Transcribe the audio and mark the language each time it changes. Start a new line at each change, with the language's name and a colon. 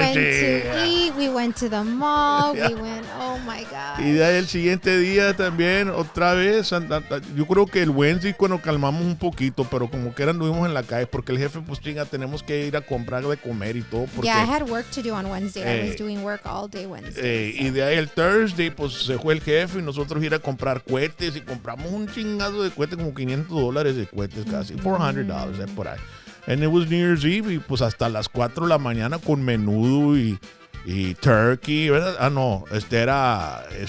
English: went to eat, we went to the mall, we went, oh my God.
Spanish: Y de ahí el siguiente día también, otra vez. Yo creo que el Wednesday cuando calmamos un poquito, pero como que anduvimos en la calle, porque el jefe, pues chinga, tenemos que ir a comprar de comer y todo. Porque,
English: Yeah, I had work to do on Wednesday. I was doing work all day Wednesday.
Spanish: Y de ahí el Thursday, pues se fue el jefe y nosotros ir a comprar cohetes y compramos un chingazo de cohetes, como $500 de cohetes casi. $400, por ahí.
English: And it was New Year's Eve
Spanish: y pues hasta las 4 de la mañana con menudo y turkey, ¿verdad? Ah, no, era